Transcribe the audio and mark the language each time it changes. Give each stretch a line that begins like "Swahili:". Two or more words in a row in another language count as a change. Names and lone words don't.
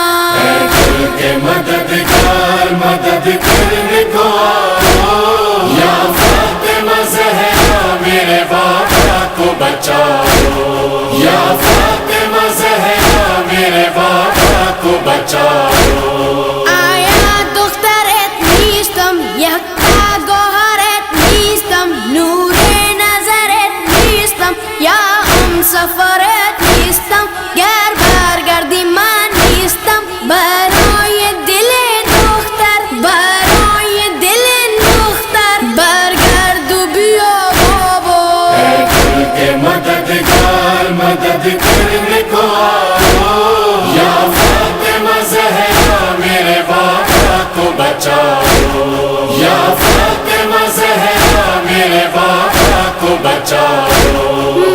Urdu: اے کل کے مددگار مدد کرنے کو آؤ، یا فاطمہ زہرا میرے بابا کو بچاؤ، یا فاطمہ زہرا میرے بابا کو بچاؤ۔
Persian: آیا دخترت نیستم، یکتا گوهرت نیستم، نور نظرت نیستم، یا هم سفرت نیستم، گر برگردی من نیستم، برای دل دختر، برای دل دختر، برگرد و بیا بابا۔
Urdu: اے کل کے مددگار مدد کرنے کو آؤ، یا فاطمہ زہرا میرے بابا کو بچاؤ، یا فاطمہ زہرا میرے بابا کو بچاؤ۔